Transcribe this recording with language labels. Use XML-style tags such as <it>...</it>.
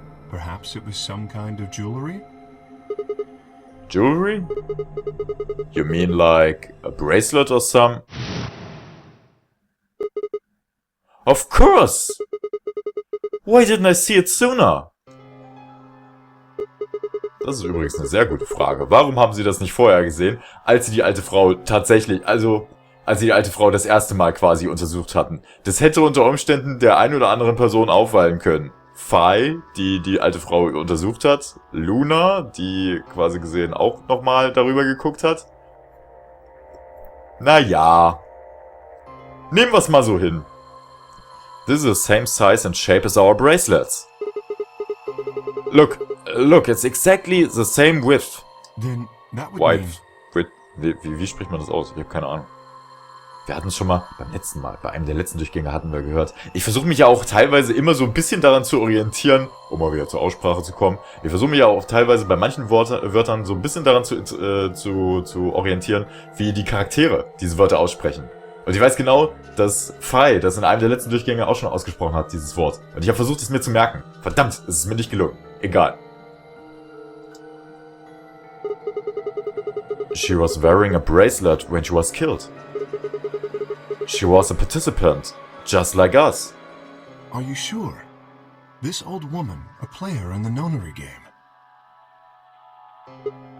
<en>Perhaps it was some kind of jewelry? Jewelry? You mean like a bracelet or some? Of course! Why didn't I see it sooner?</en> <de>Das ist übrigens eine sehr gute Frage. Warum haben sie das nicht vorher gesehen, als sie die alte Frau tatsächlich, also als sie die alte Frau das erste Mal quasi untersucht hatten? Das hätte unter Umständen der ein oder anderen Person auffallen können. Fei, die die alte Frau untersucht hat. Luna, die quasi gesehen auch nochmal darüber geguckt hat. Naja. Nehmen wir es mal so hin.</de> <en>This is the same size and shape as our bracelets. Look, it's exactly the same width. Then that would Width. mean...</en> <de>Wie spricht man das aus? Ich habe keine Ahnung. Wir hatten es schon mal beim letzten Mal, bei einem der letzten Durchgänge hatten wir gehört. Ich versuche mich ja auch teilweise immer so ein bisschen daran zu orientieren, um mal wieder zur Aussprache zu kommen. Ich versuche mich ja auch teilweise bei manchen Wörtern so ein bisschen daran zu orientieren, wie die Charaktere diese Wörter aussprechen. Und ich weiß genau, dass Fei das in einem der letzten Durchgänge auch schon ausgesprochen hat, dieses Wort. Und ich habe versucht, es mir zu merken. Verdammt, es ist mir nicht gelungen. Egal.</de> <en>She was wearing a bracelet when she was killed. She was a participant, just like us. Are you sure? This old woman, a player in the nonary game.</en>